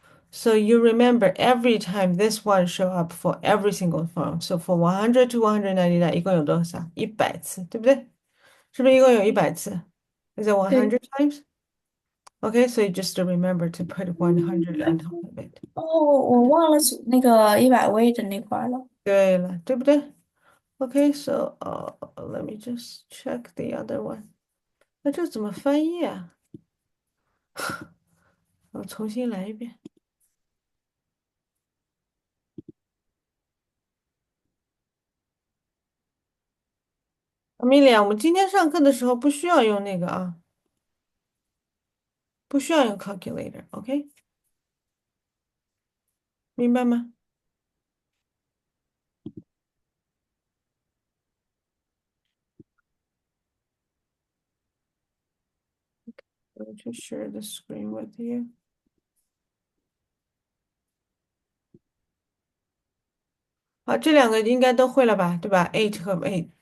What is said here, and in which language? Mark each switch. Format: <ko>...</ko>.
<en>So you remember every time this one show up for every single phone. So for 100 to 199,</en> <zh>一共有多少？ 100次，对不对？是不是一共有100次？</zh> <en>Is it</en> <zh>对。</zh> <en>100 times? Okay, so you just remember to put 100 on top of it.</en> <zh>哦，我忘了数那个100位的那块儿了。对了，对不对？</zh> <en>Okay, so let me just check the other one.</en> <zh>那这怎么翻译啊？我重新来一遍。 Amelia，我们今天上课的时候不需要用那个啊，不需要用 calculator，OK？明白吗？</zh> <en>Going to share the screen with you.</en> <zh>好，这两个应该都会了吧，对吧？8和8。</zh>